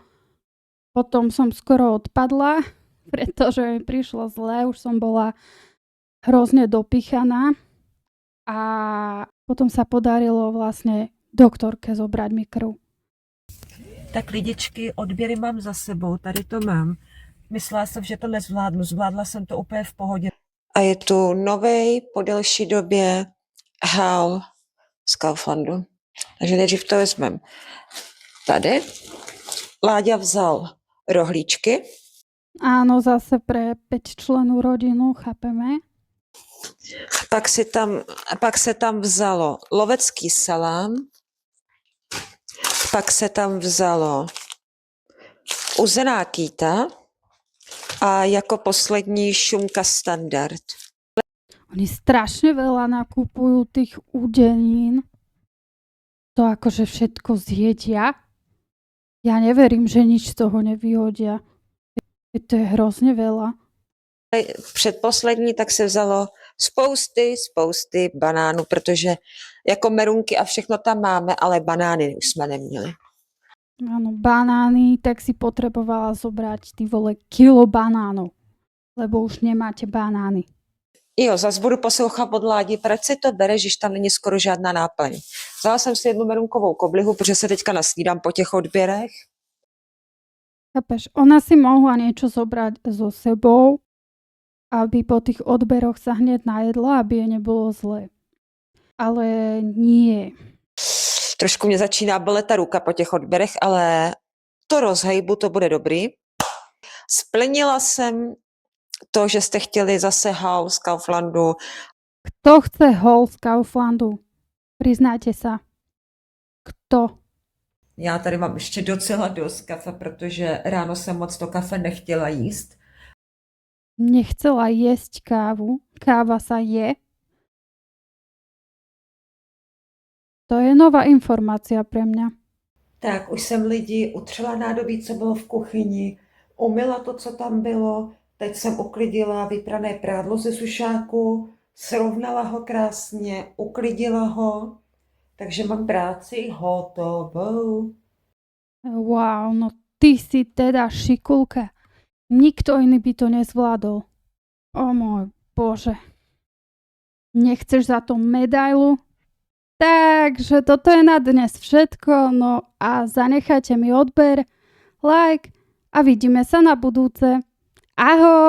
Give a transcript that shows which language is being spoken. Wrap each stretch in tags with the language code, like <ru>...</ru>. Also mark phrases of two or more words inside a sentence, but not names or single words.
<sk>Potom som skoro odpadla, pretože mi prišlo zle, už som bola hrozne dopichaná a potom sa podarilo vlastne doktorke zobrať mi krv.</sk> <cs>Tak lidičky, odběry mám za sebou, tady to mám. Myslela jsem, že to nezvládnu, zvládla jsem to úplně v pohodě. A je tu novej po delší době hál z Kauflandu. Takže nejdřív to vezmem tady. Láďa vzal rohlíčky.</cs> <sk>Áno, zase pre 5-člennú rodinu, chápeme.</sk> <cs>Pak se tam vzalo lovecký salám. Pak se tam vzalo uzená kýta a jako poslední šunka standard.</cs> <sk>Oni strašne veľa nakupujú tých údenín. To akože všetko zjedia. Ja neverím, že nič z toho nevyhodia. To je hrozne veľa.</sk> <cs>Předposlední tak se vzalo spousty banánů, protože jako merunky a všechno tam máme, ale banány už jsme neměli.</cs> <sk>Áno, banány, tak si potrebovala zobrať</sk> <cs>ty vole</cs> <sk>kilo banánov, lebo už nemáte banány.</sk> <cs>Jo, zas budu poslouchat od Ládi, proč si to bereš, když tam není skoro žádná náplň. Vzala jsem si jednu merunkovou koblihu, protože se teďka nasnídám po těch odběrech.</cs> <sk>Chápeš, ona si mohla niečo zobrať so sebou, aby po tých odberoch sa hneď najedla, aby jej nebolo zle. Ale nie.</sk> <cs>Trošku mě začíná bolet ta ruka po těch odběrech, ale to rozhejbu, to bude dobrý. Splnila jsem to, že jste chtěli zase haul z Kauflandu.</cs> <sk>Kto chce haul z Kauflandu? Priznajte sa. Kto?</sk> <cs>Já tady mám ještě docela dost kafe, protože ráno jsem moc to kafe nechtěla jíst.</cs> <sk>Nechcela jesť kávu. Káva sa je. To je nová informácia pre mňa.</sk> <cs>Tak, už jsem lidi utřela nádobí, co bylo v kuchyni, umyla to, co tam bylo, teď jsem uklidila vyprané prádlo ze sušáku, srovnala ho krásně, uklidila ho, takže mám práci hotovou.</cs> <sk>Wow, no ty si teda šikulka. Nikto iný by to nezvládol. O môj Bože. Nechceš za to medailu? Takže toto je na dnes všetko, no a zanechajte mi odber, like a vidíme sa na budúce.</sk>